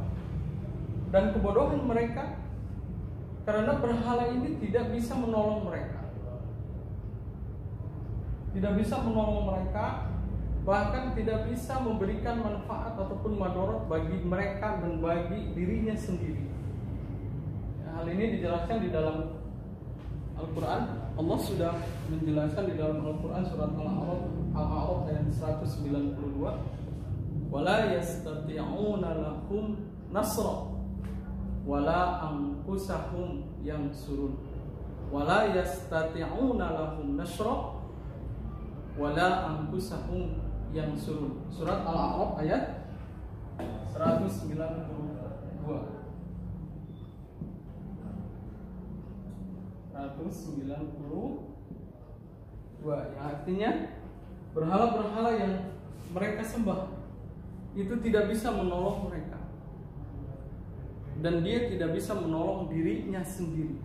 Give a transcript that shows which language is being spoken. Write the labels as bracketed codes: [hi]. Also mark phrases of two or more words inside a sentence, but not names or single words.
[id] Dan kebodohan mereka, karena berhala ini tidak bisa menolong mereka, tidak bisa menolong mereka, bahkan tidak bisa memberikan manfaat ataupun madorot bagi mereka dan bagi dirinya sendiri. Hal ini dijelaskan di dalam Al-Quran. Allah sudah menjelaskan di dalam Al-Quran surat Al-A'raf ayat 192. [ar] ولا يستطيعون لهم نصرا ولا أنفسهم ينصرون. ولا يستطيعون لهم نصرا ولا أنفسهم ينصرون. [id] Surat Al-A'raf ayat 192. 192, yang artinya berhala-berhala yang mereka sembah itu tidak bisa menolong mereka, dan dia tidak bisa menolong dirinya sendiri.